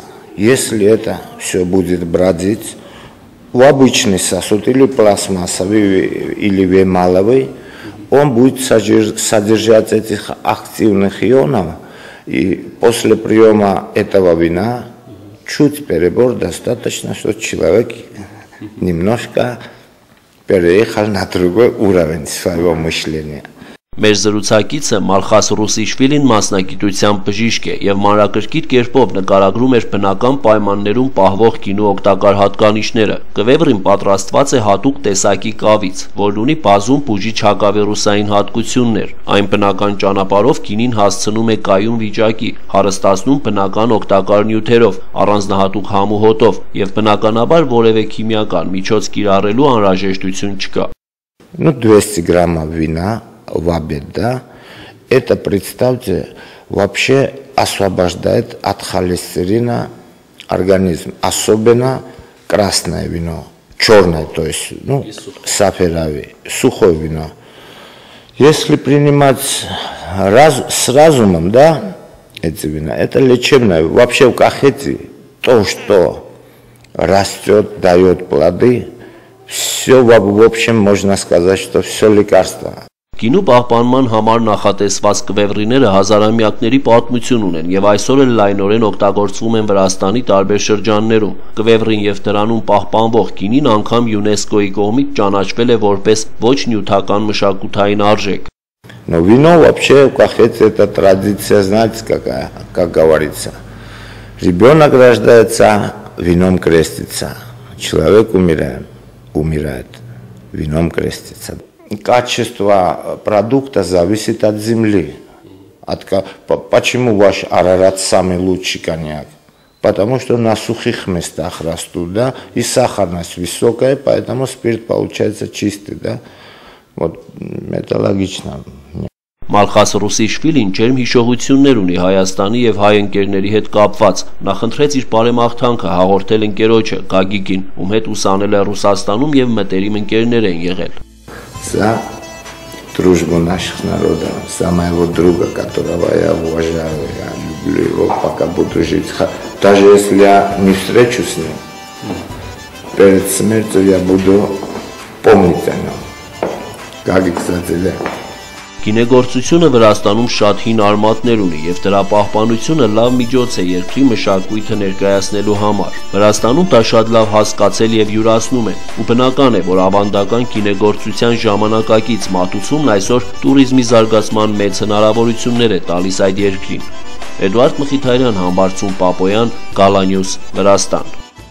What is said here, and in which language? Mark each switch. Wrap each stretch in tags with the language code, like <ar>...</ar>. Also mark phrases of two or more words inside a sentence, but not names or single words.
<ru>Если это все будет бродить в обычный сосуд, или пластмассовый, или вемаловый, он будет содержать этих активных ионов, и после приема этого вина чуть перебор достаточно, что человек немножко переехал на другой уровень своего мышления.</ru> <hy>Մեր զրուցակիցը Մալխաս Ռուսիշվիլին մասնագիտությամբ բժիշկ է եւ մանրակրկիտ կերպով նկարագրում էր բնական պայմաններում պահվող գինու օգտակար հատկանիշները։ Կվևրին պատրաստված է հատուկ տեսակի կավից, որն ունի բազում բուժիչ հակավիրուսային հատկություններ։ Այն բնական ճանապարհով գինին հասցնում է կայուն վիճակի, հարստացնում բնական օգտակար նյութերով, առանձնահատուկ համ ու հոտով եւ բնականաբար որևէ քիմիական միջոց կիրառելու անհրաժեշտություն չկա։</hy> <ru>200 граммов вина в обед, да, это, представьте, вообще освобождает от холестерина организм, особенно красное вино, черное, то есть, ну, саферави, сухое вино. Если принимать с разумом, да, эти вина, это лечебное. Вообще в кахете то, что растет, дает плоды, все, в общем, можно сказать, что все лекарство.</ru> <hy>Գինու պահպանման համար նախատեսված կվևրիները հազարամյակների պատմություն ունեն եւ այսօր էլ լայնորեն օգտագործվում են Վրաստանի տարբեր շրջաններում։ Կվևրին եւ դրանում պահպանվող գինին անգամ ՅՈՒՆԵՍԿՕ-ի կողմից ճանաչվել է որպես ոչ նյութական մշակութային արժեք։</hy> <ru>Но вино вообще в кахете это традиция, знаете, какая, как говорится. Ребенок рождается, вином крестится. Человек умирает, вином крестится. Качество продукта зависит от земли. Почему ваш Арарат самый лучший коньяк? Потому что на сухих местах растут, да, и сахарность высокая, поэтому спирт получается чистый, да. Вот, это логично.</ru> <hy>Մալխաս Ռուսիշվիլին ջերմ հիշողություններ ունի Հայաստանի եւ հայ ընկերների հետ կապված։ Նա խնդրեց իր բարեմաղթանքը հաղորդել ընկերոջը Գագիկին, ում հետ ուսանել է Ռուսաստանում եւ մտերիմ ընկերներ են եղել։</hy> <ru>За дружбу наших народов, за моего друга, которого я уважаю, я люблю его, пока буду жить. Даже если я не встречусь с ним, перед смертью я буду помнить о нем. Как и, кстати, да.</ru> <hy>Գինեգործությունը Վրաստանում շատ հին արմատներ ունի եւ դրա պահպանությունը լավ միջոց է երկրի մշակույթը ներկայացնելու համար։ Վրաստանում դա շատ լավ հասկացել եւ յուրացնում են, ու բնական է, որ ավանդական գինեգործության ժամանակակից մատուցումն այսօր туриզմի զարգացման մեծ հնարավորություններ է տալիս այդ երկրին։ Էդուարդ Մխիթարյան, Համբարձում Պապոյան, Գալանյուս, Վրաստան։</hy>